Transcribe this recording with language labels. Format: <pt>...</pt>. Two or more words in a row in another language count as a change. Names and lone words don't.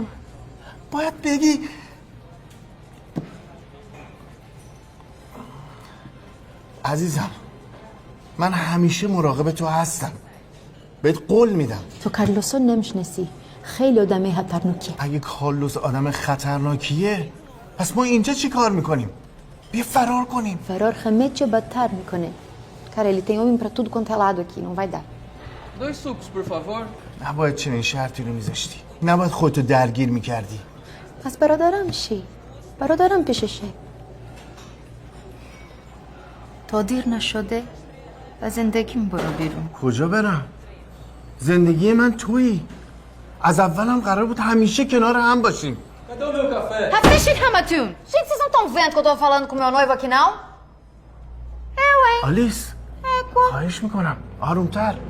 <fa>باید بگی عزیزم من همیشه مراقب تو هستم. بهت قول میدم. تو کارلوسو نمیشناسی. خیلی آدم خطرناکیه. اگه کارلوس آدم خطرناکیه پس ما اینجا چی کار میکنیم؟ بیا فرار کنیم. فرار همه چی بدتر میکنه.</fa> <pt>Cara, ele tem homem pra tudo quanto é lado aqui, não vai dar. 2 sucos, por favor.</pt> <fa>نباید چنین شرطی رو میذاشتی. نباید خودتو درگیر میکردی. پس برادرم چی؟ برادرم پیششه. تا دیر نشده و زندگیم برو بیرون. کجا برم؟ زندگی من تویی. از اولم قرار بود همیشه کنار هم باشیم.</fa> <pt>Cadê o meu café? Rafishi Ramatun! Gente, vocês não estão vendo que eu tô falando com meu noivo aqui, não?</pt> <fa>آلیس خواهش میکنم آرومتر.</fa>